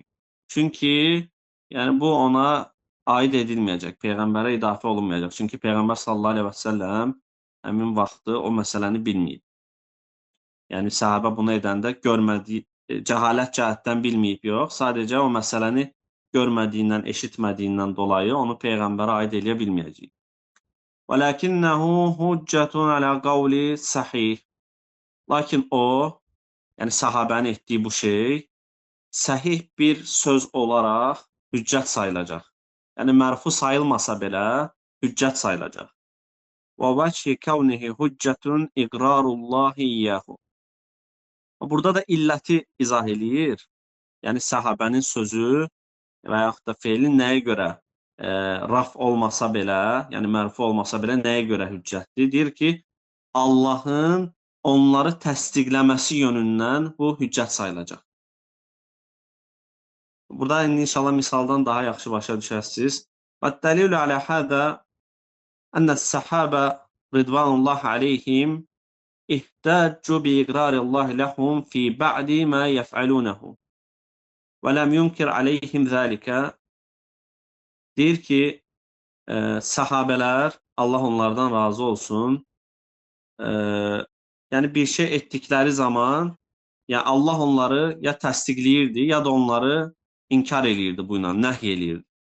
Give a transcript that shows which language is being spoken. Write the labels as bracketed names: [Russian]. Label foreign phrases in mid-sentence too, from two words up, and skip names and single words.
[Azerbaijani] Çünki, yəni, bu ona aid edilməyəcək, Peyğəmbərə idafə olunmayacaq. Çünki Peyğəmbər [Arabic] صلى الله عليه وسلم [Azerbaijani] həmin vaxtı o məsələni bilməyib. Yəni, səhabə bunu edəndə görmədiyi, cəhalət cəhətdən bilməyib yox, sadəcə o məsələni görmədiyindən, eşitmədiyindən dolayı onu Peyğəmbərə aid eləyə bilməyəcək. [Arabic] وَلَكِنَّهُ هُجَّةٌ عَلَى قَوْلِ səhih. [Azerbaijani] Lakin o, yəni səhabənin etdiyi bu şey, səhih bir söz olaraq hüccət sayılacaq. Yəni, mərfu sayılmasa belə hüccət sayılacaq. [Arabic] وَوَجْهِ كَوْنِهِ هُجَّةٌ إِقْرَارُ اللّٰهِ إِيَّهُ. [Azerbaijani] Burada da illəti izah eləyir. Yəni, səhabənin sözü və yaxud da feilin nəyə görə raf olmasa belə, yəni mərfu olmasa belə nəyə görə hüccətdir? Deyir ki, Allahın onları təsdiqləməsi yönündən bu hüccət sayılacaq. Burada inşallah misaldan daha yaxşı başa düşərsiniz. [Arabic] وَالدَّلِيلُ عَلَى هَذَا أَنَّ السَّحَابَ رِضْوَانُ اللّٰهِ عَلَيْهِمْ اِحْتَاجُوا بِإِقْرَارِ اللّٰهِ لَهُمْ فِي بَعْدِ مَا يَفْعَلُونَهُ وَلَمْ يُنْكِرْ عَلَيْهِمْ ذَٰلِكَ. [Azerbaijani] Deyir ki, səhabələr, Allah onlardan razı olsun, yəni bir şey etdikləri zaman, yəni Allah onları ya təsdiqləyirdi, ya da onları inkar eləyirdi bu ilə, nəhy eləyirdi.